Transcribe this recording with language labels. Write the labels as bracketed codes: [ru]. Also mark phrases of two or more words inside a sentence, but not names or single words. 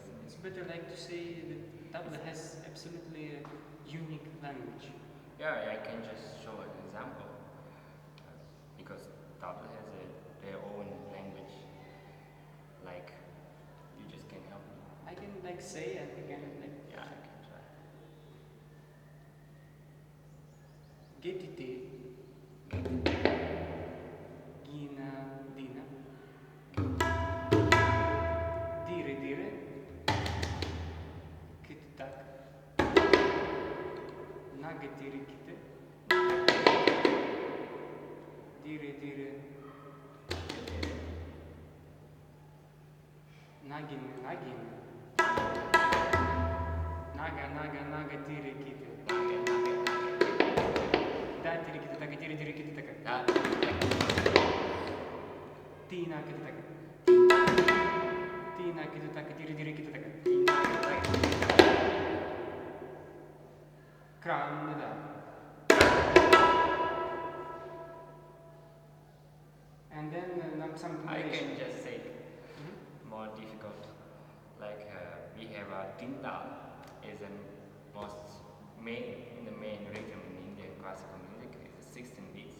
[en] It's better like to say that tabla has absolutely a unique language. Yeah, I can just show an example because tabla has their own language. Like, you just can help me. I can like say and again like Yeah, I can try. Getite, Gina, Dina, Dire, Dire, Kit-tak, Nagetiri, Kite, Dire, Dire, Nagin, nagin. Naga, naga, naga, tiri, kiti. Da, tiri, kiti, taka, tiri, tiri, kiti, taka. Tina, kiti, taka. Tina, kiti, taka, tiri, tiri, kiti, taka. Kran, da. And then something. I can just say more difficult. Like we have a tinta is the most in the main rhythm in Indian classical music is 16 beats.